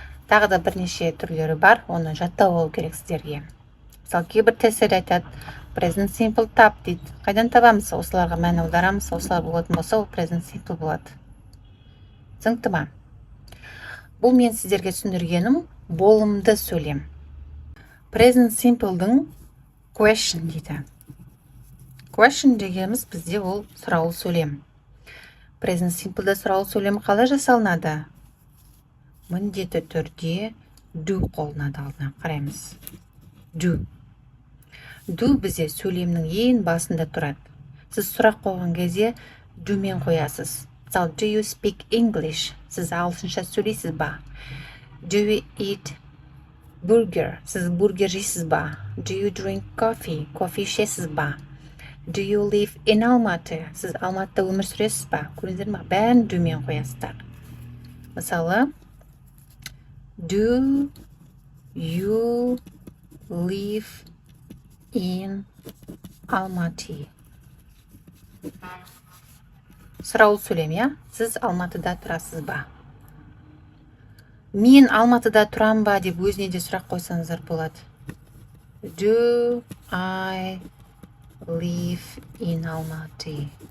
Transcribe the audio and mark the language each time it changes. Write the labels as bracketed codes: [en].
[kk] Тағы да бірнеше түрлері бар, оны жаттап алу керек сіздерге. Мысалы, кейбір тестер айтады, present simple тап дейді. Қайдан табамыз? Осыларға мән аударамыз, осылар болатын болса, ол present simple болады. Түсінікті ма? Бұл мен сіздерге түсіндіргенім болымды сөйлем. Present simple'дың question дейді. Question дегеніміз бізде ол сұраулы сөйлем. Present simple'да сұраулы сөйлем қалай жасалынады? Міндетті түрде do қолданады алдына. Қараймыз. Do. Do бізде сөйлемнің ең басында тұрады. Сіз сұрақ қойған кезде do мен қоясыз. [en] Мысалы, do you speak English? [kk] Сіз ағылшынша сөйлейсіз ба? [en] Do you eat burger? [kk] Сіз бургер жейсіз ба? [en] Do you drink coffee? [kk] Кофе ішесіз ба? [en] Do you live in Almaty? [kk] Сіз Алматыда өмір сүресіз ба? Көрдіңіздер ме? Бәрін do мен қоясыздар. [en] Мысалы, do you live in Almaty? [kk] Сұраулы сөйлем, Сіз Алматыда тұрасыз ба? Мен Алматыда тұрам ба деп өзіне де сұрақ қойсаңыздар болады. [en] Do I live in Almaty?